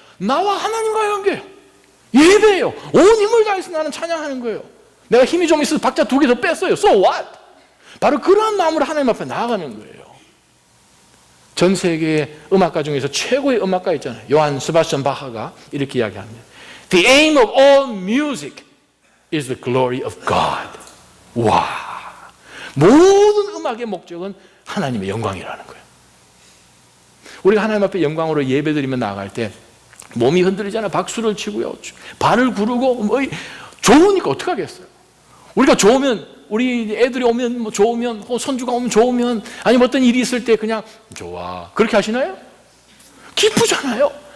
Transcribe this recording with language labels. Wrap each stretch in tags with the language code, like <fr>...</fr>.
<ko>나와 하나님과의 관계예요. 예배예요. 온 힘을 다해서 나는 찬양하는 거예요. 내가 힘이 좀 있어서 박자 2개 더 뺐어요.</ko> <en>So what?</en> <ko>바로 그러한 마음으로 하나님 앞에 나아가는 거예요. 전 세계의 음악가 중에서 최고의 음악가 있잖아요. 요한 스바스찬 바하가 이렇게 이야기합니다.</ko> <en>The aim of all music is the glory of God.</en> <ko>와, 모든 음악의 목적은 하나님의 영광이라는 거예요. 우리가 하나님 앞에 영광으로 예배드리며 나아갈 때 몸이 흔들리잖아요. 박수를 치고요, 발을 구르고 뭐 좋으니까 어떻게 하겠어요? 우리가 좋으면, 우리 애들이 오면 뭐 좋으면, 손주가 오면 좋으면, 아니면 어떤 일이 있을 때 그냥 좋아, 그렇게 하시나요? 기쁘잖아요.</ko>